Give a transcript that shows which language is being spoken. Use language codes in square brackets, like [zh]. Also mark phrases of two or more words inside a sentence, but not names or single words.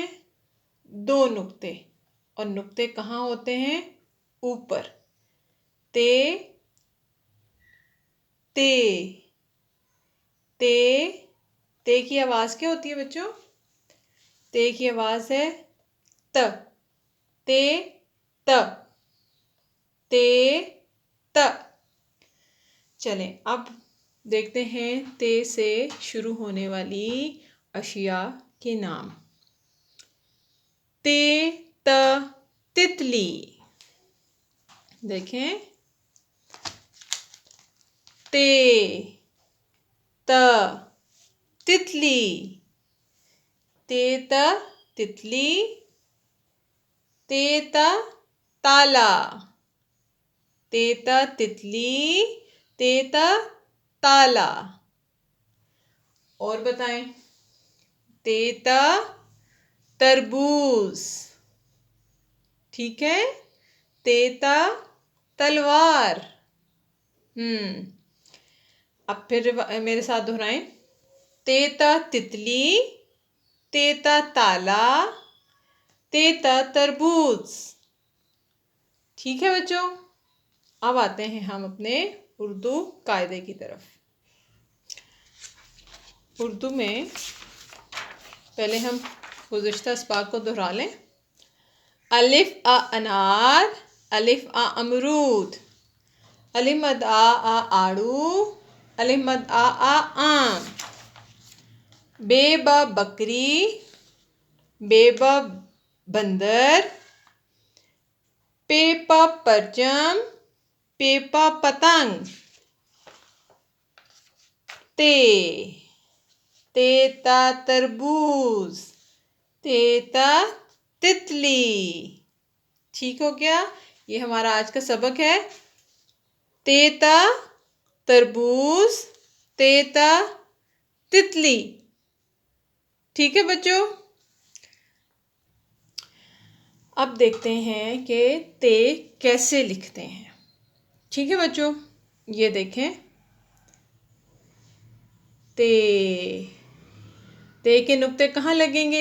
[hi] 2 नुक्ते। और नुक्ते कहाँ होते हैं? ऊपर। ते ते ते ते की आवाज क्या होती है बच्चों? ते की आवाज है त। ते त ते त। चलें अब देखते हैं ते से शुरू होने वाली अशिया के नाम। ते त तितली। देखें, ते त तितली। ते त तितली। ते त ताला। ते त तितली। ते त ताला। और बताएं। ते त तरबूज। ठीक है। ते त तलवार। अब फिर मेरे साथ दोहराएं। ते त तितली। ते त ताला। ते त तरबूज। ठीक है बच्चों, अब आते हैं हम अपने उर्दू कायदे की तरफ। उर्दू में पहले हम गुज़िश्ता अस्बाक को दोहरा लें। अलिफ आ अनार। अलिफ आ अमरूद। अलिफ मद आ आड़ू। अलिफ मद आ आम। बे ब बकरी। बे ब बंदर। पे प परचम। पे प पतंग। ते त तरबूज। ते त तितली। ठीक हो गया। ये हमारा आज का सबक है। ते त तरबूज। ते त तितली। ठीक है बच्चों, अब देखते हैं कि ते कैसे लिखते हैं। ठीक है बच्चों, ये देखें। ते के नुक्ते कहाँ लगेंगे?